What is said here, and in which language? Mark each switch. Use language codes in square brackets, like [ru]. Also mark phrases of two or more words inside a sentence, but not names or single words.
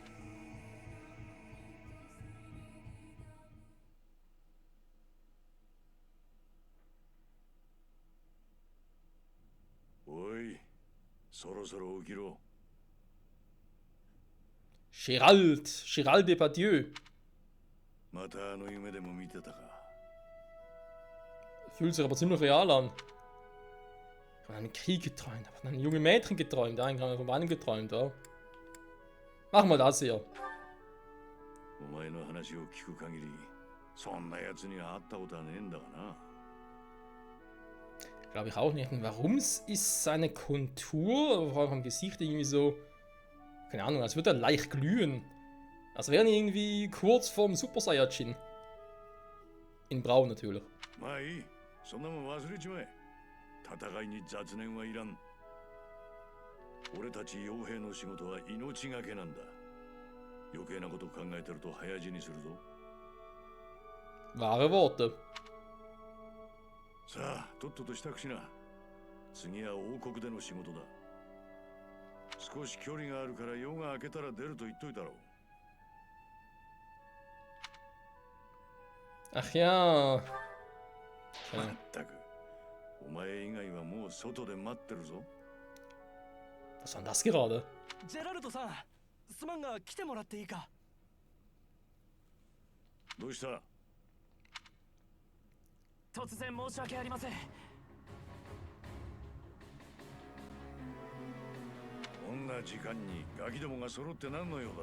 [ja] Oi, そろそろ起きろ。 Gérald Depardieu. またあの夢でも見てたか。 [de] Fühlt sich aber ziemlich real an. Ich habe einen Krieg geträumt, ich habe ein junges Mädchen geträumt, eigentlich habe ich von meinem geträumt, ja. Machen wir das hier. [ja] お前の話を聞く限り、そんな奴に会ったことはねえんだがな。 [de] Glaube ich auch nicht. Und warum ist seine Kontur, vor allem am Gesicht irgendwie so, keine Ahnung, als würde er leicht glühen. Als wäre er irgendwie kurz vorm Super Saiyajin. In Braun natürlich. [ja] まあいい、そんなもん忘れちまえ。戦いに雑念はいらん。俺たち傭兵の仕事は命がけなんだ。余計なこと考えてると早死にするぞ。 [de] Wahre Worte. [ja] さあ、とっとと支度しな。次は王国での仕事だ。少し距離があるから夜が明けたら出ると言っといたろう。 [de] Ach ja. [ja] まったく、お前以外はもう外で待ってるぞ。 [de] Was war denn das gerade? [ja] ジェラルドさん、すまんが来てもらっていいか。どうした？突然申し訳ありません。こんな時間にガキどもが揃って何の用だ？